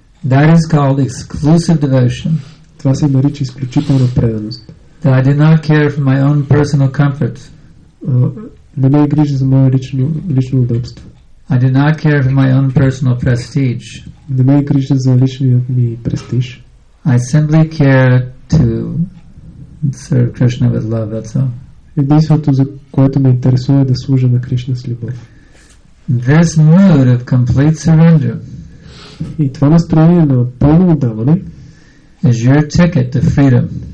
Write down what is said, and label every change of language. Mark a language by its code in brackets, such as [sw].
[en] That is called exclusive devotion. [bg] Това се нарича изключителна преданост. [en] That I do not care for my own personal comfort. [bg] Не ме грижа за мое лично удобство. [en] I do not care for my own personal prestige. [bg] Не ме грижа за личният ми престиж. [en] I simply care to serve Krishna with love, that's all. [bg] Единството, за което ме интересува, е да служа на Кришна с любов. [en] This mood of complete surrender [bg] И това настроение на пълно отдаване [en] is your ticket to freedom.